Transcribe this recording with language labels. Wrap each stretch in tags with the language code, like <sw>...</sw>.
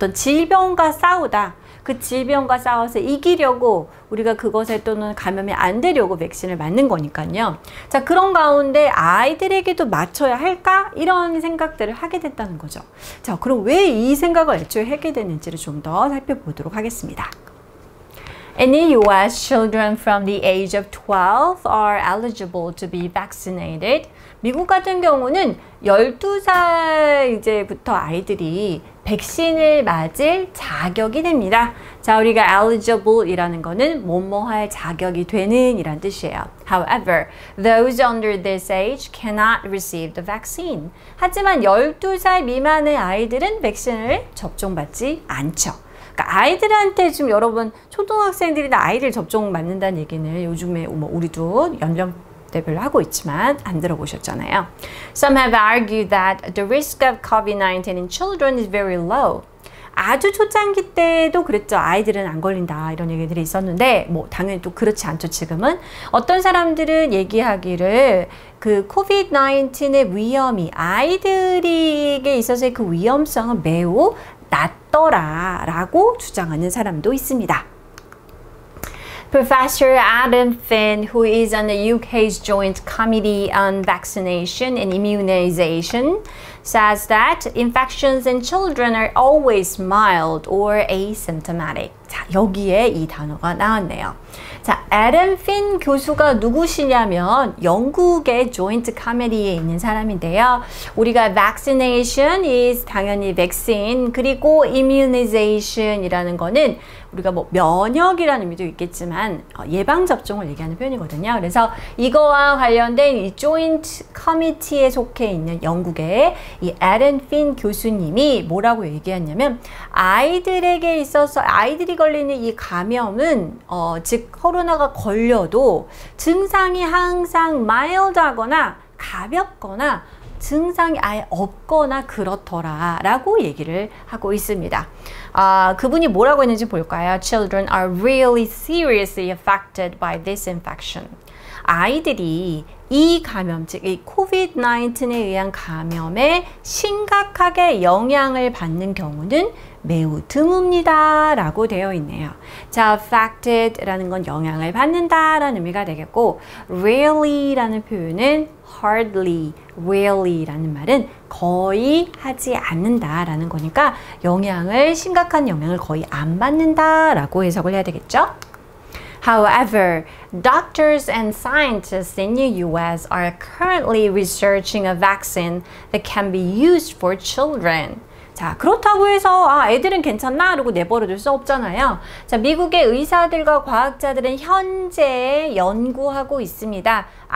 <ko>어떤 질병과 싸우다. 그 질병과 싸워서 이기려고 우리가 그것에 또는 감염이 안 되려고 백신을 맞는 거니까요. 자, 그런 가운데 아이들에게도 맞춰야 할까? 이런 생각들을 하게 됐다는 거죠. 자, 그럼 왜 이 생각을 애초에 하게 됐는지를 좀 더 살펴보도록 하겠습니다.</ko> <en>In the US, children from the age of 12 are eligible to be vaccinated.</en> <ko>미국 같은 경우는 12살 이제부터 아이들이 백신을 맞을 자격이 됩니다. 자, 우리가 eligible 이라는 거는 뭐뭐할 자격이 되는 이란 뜻이에요.</ko> <en>However, those under this age cannot receive the vaccine.</en> <ko>하지만 12살 미만의 아이들은 백신을 접종받지 않죠. 그러니까 아이들한테 지금 여러분 초등학생들이나 아이들 접종 맞는다는 얘기는 요즘에 뭐 우리도 연령대별로 하고 있지만 안 들어보셨잖아요.</ko> <en>Some have argued that the risk of COVID-19 in children is very low.</en> <ko>아주 초창기 때도 그랬죠. 아이들은 안 걸린다 이런 얘기들이 있었는데 뭐 당연히 또 그렇지 않죠. 지금은 어떤 사람들은 얘기하기를 그 코비드-19의 위험이 아이들에게 있어서의 그 위험성은 매우 낮더라라고 주장하는 사람도 있습니다.</ko> <en>Professor Adam Finn, who is on the UK's Joint Committee on Vaccination and Immunization, says that infections in children are always mild or asymptomatic.</en> <ko>자, 여기에 이 단어가 나왔네요. 자, 애덤 핀 교수가 누구시냐면 영국의 조인트 커미티에 있는 사람인데요. 우리가 vaccination is 당연히 vaccine, 그리고 immunization이라는 거는 우리가 뭐 면역이라는 의미도 있겠지만 예방접종을 얘기하는 표현이거든요. 그래서 이거와 관련된 이 조인트 커미티에 속해 있는 영국의 이 애덤 핀 교수님이 뭐라고 얘기했냐면 아이들에게 있어서 아이들이 걸리는 이 감염은 즉 코로나가 걸려도 증상이 항상 mild하거나 가볍거나 증상이 아예 없거나 그렇더라 라고 얘기를 하고 있습니다. 그분이 뭐라고 했는지 볼까요?</ko> <en>Children are really seriously affected by this infection.</en> <ko>아이들이 이 감염, 즉 이 코비드-19에 의한 감염에 심각하게 영향을 받는 경우는 매우 드뭅니다 라고 되어 있네요. 자, affected 라는 건 영향을 받는다 라는 의미가 되겠고 really 라는 표현은 hardly, rarely 라는 말은 거의 하지 않는다 라는 거니까 심각한 영향을 거의 안 받는다 라고 해석을 해야 되겠죠?</ko> <en>However, doctors and scientists in the US are currently researching a vaccine that can be used for children.</en> <ko>자, 그렇다고 해서 애들은 괜찮나? 그러고 내버려둘 수 없잖아요. 자, 미국의 의사들과 과학자들은 현재 연구하고 있습니다.</ko>